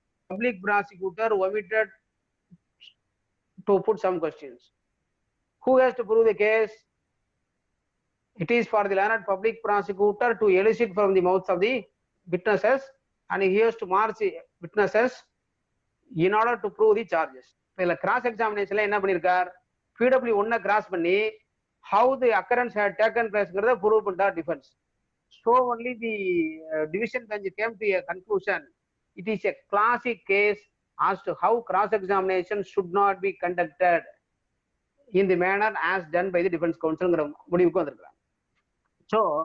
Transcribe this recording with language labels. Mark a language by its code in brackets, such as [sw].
[en] Public prosecutor omitted to put some questions. Who has to prove the case? It is for the learned public prosecutor to elicit from the mouths of the witnesses, and he has to march witnesses in order to prove the charges. [ta] இதுல cross எக்ஸாமினேஷன்ல என்ன பண்ணிருக்கார்? PW1 cross பண்ணி [en] how the occurrence had taken place [ta] ங்கிறத prove பண்ணிட்டார் defence. [en] So only the division bench came to a conclusion. It is a classic case as to how cross examination should not be conducted in the manner as done by the defense counsel [ta] முடிவுக்கு வந்திருக்காங்க. [en] So